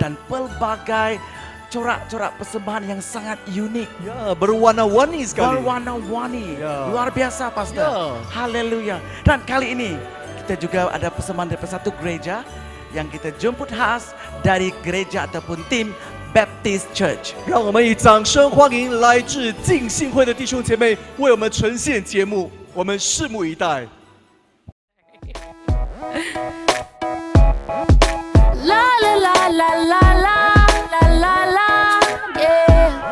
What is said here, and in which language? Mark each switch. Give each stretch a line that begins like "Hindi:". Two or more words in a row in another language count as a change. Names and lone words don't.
Malay: dan pelbagai corak-corak persembahan yang sangat unik. Ya, berwarna-warni sekali. Berwarna-warni. Ya. Luar biasa, Pastor. Ya. Haleluya. Dan kali ini kita juga ada persembahan dari satu gereja yang kita jemput khas dari gereja ataupun tim Baptist Church.
Chinese: 让我们以掌声欢迎来自浸信会的弟兄姐妹为我们呈现节目，我们拭目以待。 La la la la la la la la la, yeah.